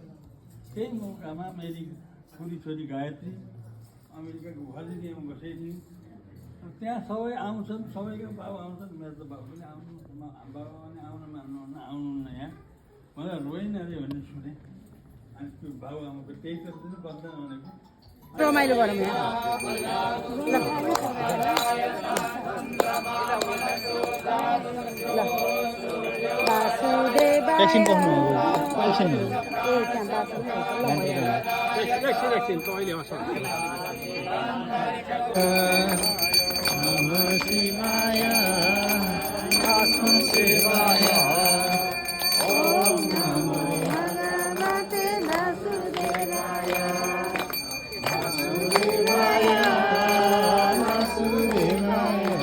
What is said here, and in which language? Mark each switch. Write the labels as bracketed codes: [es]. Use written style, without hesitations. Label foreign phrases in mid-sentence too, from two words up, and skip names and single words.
[ne] त्यही मौकामा मेरी छोरी गायत्री अमेरिकाको भर्जिनियामा बसेकी, त्यहाँ सबै आउँछन्, सबैको बाबु आउँछन्, मेरो त बाबु पनि आउनु, बाबा पनि आउन मान्नुहुन्न, आउनुहुन्न यहाँ मलाई रोइन अरे भन्ने सुने। अनि त्यो बाबु आमाको त्यही त बस्दैन भनेको रमाइलो गरौँ एकछिन बस्नु एकछिन [sa] नमः शिवाय आत्म शिवाय ओम नमो भगवते वासुदेवाय वासुदेवाय वासुदेवाय